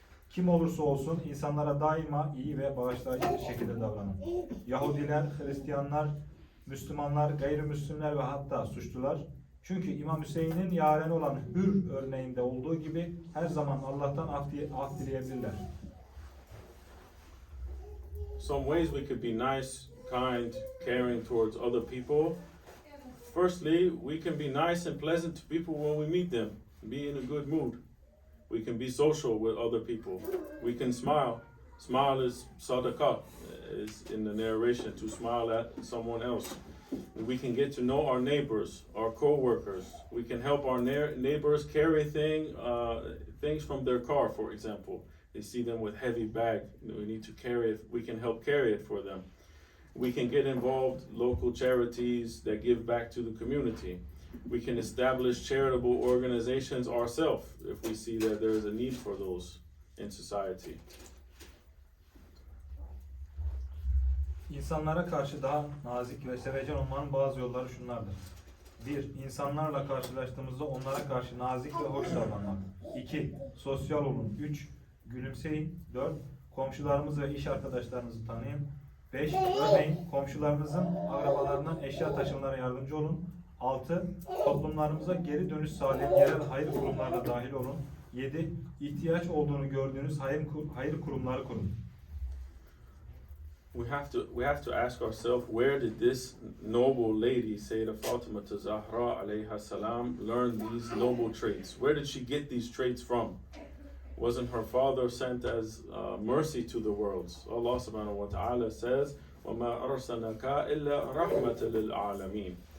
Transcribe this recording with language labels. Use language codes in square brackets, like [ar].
[tr] Kim olursa olsun insanlara daima iyi ve bağışlayıcı bir şekilde davranın. Yahudiler, Hristiyanlar, Müslümanlar, gayrimüslimler ve hatta suçlular. Çünkü İmam Hüseyin'in yareni olan Hür örneğinde olduğu gibi her zaman Allah'tan af dileyebilirler. [en] Some ways we could be nice, kind, caring towards other people. Firstly, we can be nice and pleasant to people when we meet them, be in a good mood. We can be social with other people. We can smile. Smile is sadaqah, is in the narration, to smile at someone else. We can get to know our neighbors, our co-workers. We can help our neighbors carry things from their car, for example. They see them with heavy bag. We need to carry it. We can help carry it for them. We can get involved local charities that give back to the community. We can establish charitable organizations ourselves if we see that there is a need for those in society. [tr] İnsanlara karşı daha nazik ve sevecen olmanın bazı yolları şunlardır. 1. İnsanlarla karşılaştığımızda onlara karşı nazik ve hoş davranmak. 2. Sosyal olun. 3. Gülümseyin. 4. Komşularımız ve iş arkadaşlarınızı tanıyın. 5. Örneğin komşularınızın akrabalarından eşya taşımalara yardımcı olun. 6. Toplumlarımıza geri dönüş sağlayan yerel hayır kurumlarına dahil olun. 7. İhtiyaç olduğunu gördüğünüz hayır kurumları kurun. [en] We have to ask ourselves, where did this noble lady, Sayyidah Fatima Zahra alayha salam, learn these noble traits? Where did she get these traits from? Wasn't her father sent as mercy to the worlds? Allah subhanahu wa ta'ala says, [ar] وَمَا أَرْسَلْنَاكَ إِلَّا رَحْمَةً لِلْعَالَمِينَ.